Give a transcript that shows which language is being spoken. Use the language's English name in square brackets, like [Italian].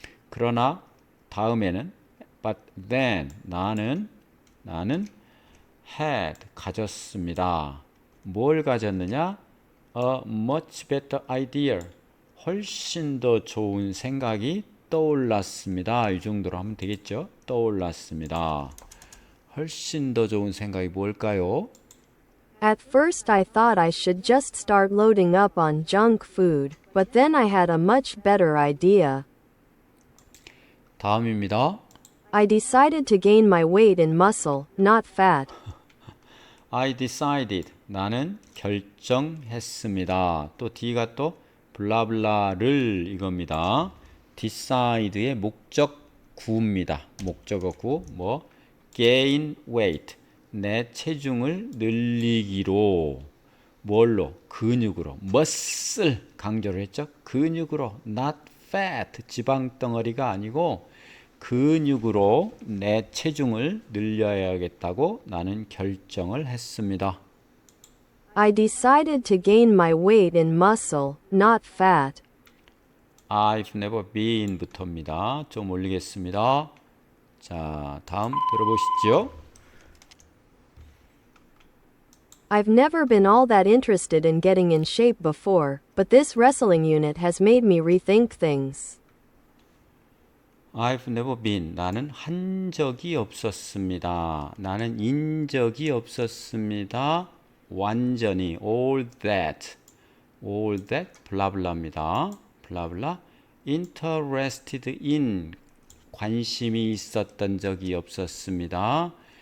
[Korean] 그러나 다음에는 [English] but then [Korean] 나는 had 가졌습니다. 뭘 가졌느냐? [English] A much better idea. [Korean] 훨씬 더 좋은 생각이 떠올랐습니다. 이 정도로 하면 되겠죠? 떠올랐습니다. 훨씬 더 좋은 생각이 뭘까요? [English] At first I thought I should just start loading up on junk food, but then I had a much better idea. [Korean] 다음입니다. [English] I decided to gain my weight in muscle, not fat. I decided. [Korean] 나는 결정했습니다. 또 D가 또 블라블라를 이겁니다. decide의 목적구입니다. 목적어 구 gain weight 내 체중을 늘리기로 뭘로? 근육으로 muscle 강조를 했죠. 근육으로 [English] not fat [Korean] 지방덩어리가 아니고 근육으로 내 체중을 늘려야겠다고 나는 결정을 했습니다. [English] I decided to gain my weight in muscle, not fat. I've never been [Korean] 부터입니다. 좀 올리겠습니다. 자, 다음 들어보시죠. [English] I've never been all that interested in getting in shape before, but this wrestling unit has made me rethink things. I've never been. [Korean] 나는 한 적이 없었습니다. 나는 인 적이 없었습니다. 완전히 all that. all that 블라블라입니다. 블라블라 interested in 관심이 있었던 적이 없었습니다.